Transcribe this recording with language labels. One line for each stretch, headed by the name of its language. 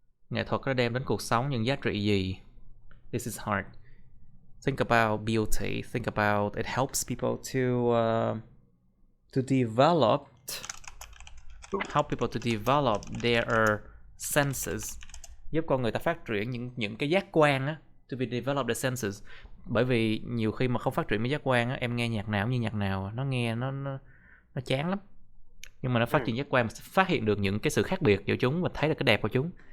Vietnamese: Nghệ thuật nó đem đến cuộc sống những giá trị gì?
English: This is hard. Think about beauty. Think about it helps people to help people to develop their senses.
Vietnamese: Giúp con người ta phát triển những cái giác quan á,
English: to be develop the senses.
Vietnamese: Bởi vì nhiều khi mà không phát triển mấy giác quan á, em nghe nhạc nào cũng như nhạc nào, nó nghe nó chán lắm. Nhưng mà nó phát triển giác quan, phát hiện được những cái sự khác biệt giữa chúng và thấy được cái đẹp của chúng.